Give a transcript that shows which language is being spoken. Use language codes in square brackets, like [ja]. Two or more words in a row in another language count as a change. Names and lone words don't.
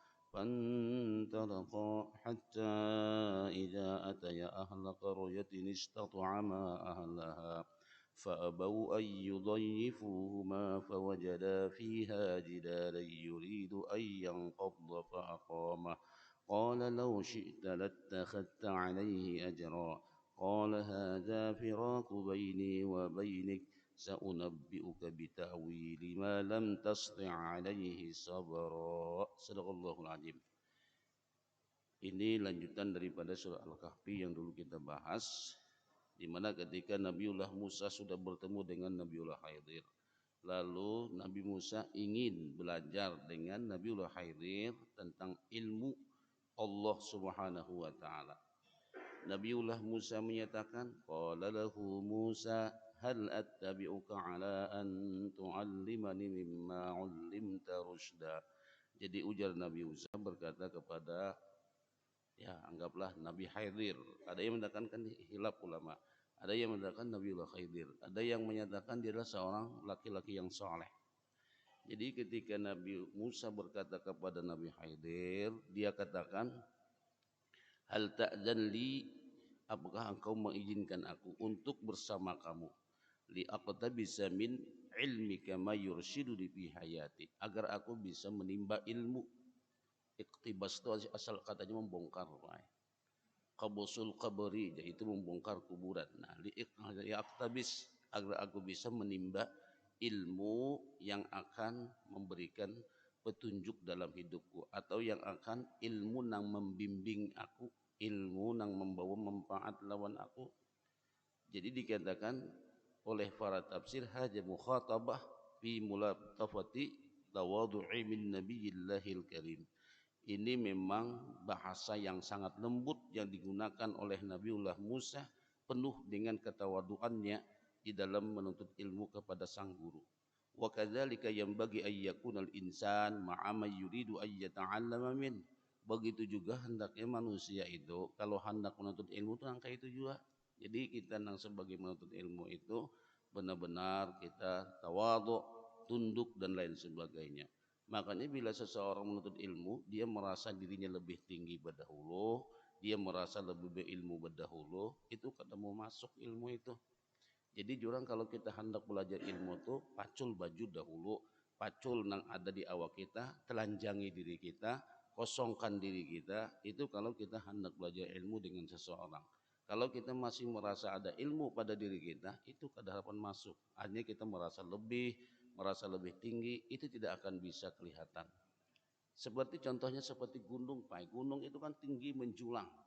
[ar] فانطلقا حتى إذا أتيا أهل قرية استطعما أهلها فأبوا أن يضيفوهما فوجدا فيها جدارا يريد أن ينقض فأقامه قال لو شئت لاتخذت عليه أجرا قال هذا فراق بيني وبينك سأنبئك بتأويل ما لم تستطع عليه صبرا. صدق الله العظيم. [id] Ini lanjutan daripada surah Al-Kahfi yang dulu kita bahas, di mana ketika Nabiullah Musa sudah bertemu dengan Nabiullah Khidir, lalu Nabi Musa ingin belajar dengan Nabiullah Khidir tentang ilmu Allah [ar] سبحانه وتعالى. [id] Nabiullah Musa menyatakan, [ar] قال له موسى هل أتبعك على أن تعلمن مما علمت رشدا. [id] Jadi ujar Nabi Musa berkata kepada, ya anggaplah Nabi Khidir. Ada yang mengatakan hilaf ulama, ada yang mengatakan Nabiullah Khidir, ada yang menyatakan dia adalah seorang laki-laki yang saleh. Jadi ketika Nabi Musa berkata kepada Nabi Khidir, dia katakan, [ar] هل تأذن لي, [id] apakah engkau mengizinkan aku untuk bersama kamu, [ar] لأقتبس من علمك ما يرشد في حياتي, [id] agar aku bisa menimba ilmu. Iktibas itu asal katanya membongkar, [ar] قبوس القبر, [id] yaitu membongkar kuburan. Nah, aktabis, agar aku bisa menimba ilmu yang akan memberikan petunjuk dalam hidupku, atau yang akan ilmu nang membimbing aku, ilmu nang membawa manfaat lawan aku. Jadi dikatakan oleh para tafsir [ar] هذه مخاطبة في ملاطفة تواضع من نبي الله الكريم. [id] Ini memang bahasa yang sangat lembut yang digunakan oleh Nabiullah Musa, penuh dengan ketawaduannya di dalam menuntut ilmu kepada sang guru. [ar] وكذلك ينبغي أن يكون الإنسان مع من يريد أن يتعلم من. [id] Begitu juga hendaknya manusia itu kalau hendak menuntut ilmu itu angka itu juga. Jadi kita nang sebagai menuntut ilmu itu benar-benar kita tawadhu, tunduk dan lain sebagainya. Makanya bila seseorang menuntut ilmu, dia merasa dirinya lebih tinggi berdahulu, dia merasa lebih berilmu berdahulu, itu kada mau masuk ilmu itu. Jadi jurang kalau kita hendak belajar ilmu itu, pacul baju dahulu, pacul nang ada di awak kita, telanjangi diri kita, kosongkan diri kita, itu kalau kita hendak belajar ilmu dengan seseorang. Kalau kita masih merasa ada ilmu pada diri kita, itu kada harapan masuk. Hanya kita merasa lebih tinggi, itu tidak akan bisa kelihatan. Seperti contohnya seperti gunung, Pak. Gunung itu kan tinggi menjulang.